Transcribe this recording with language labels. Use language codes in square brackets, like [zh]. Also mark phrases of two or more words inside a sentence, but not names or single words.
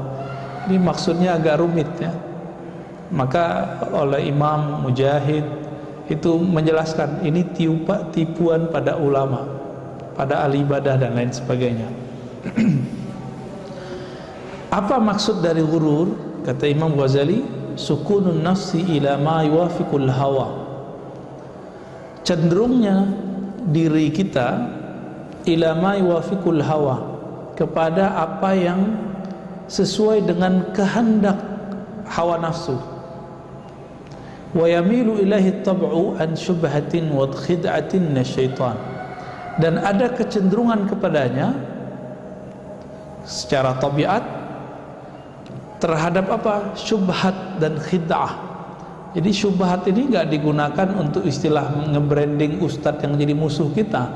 [id] Ini maksudnya agak rumit, ya. Maka oleh Imam Mujahid itu menjelaskan ini tipuan pada ulama, pada ahli ibadah dan lain sebagainya. Apa maksud dari ghurur? Kata Imam Ghazali, [ar] سكون النفس إلى ما يوافق الهوى. [id] Cenderungnya diri kita [ar] إلى ما يوافق الهوى, [id] kepada apa yang sesuai dengan kehendak hawa nafsu. [ar] ويميل إليه الطبع عن شبهة وخدعة الشيطان. [id] Dan ada kecenderungan kepadanya secara tabiat terhadap apa? Syubhat dan khid'ah. Jadi syubhat ini enggak digunakan untuk istilah nge-branding ustadz yang jadi musuh kita.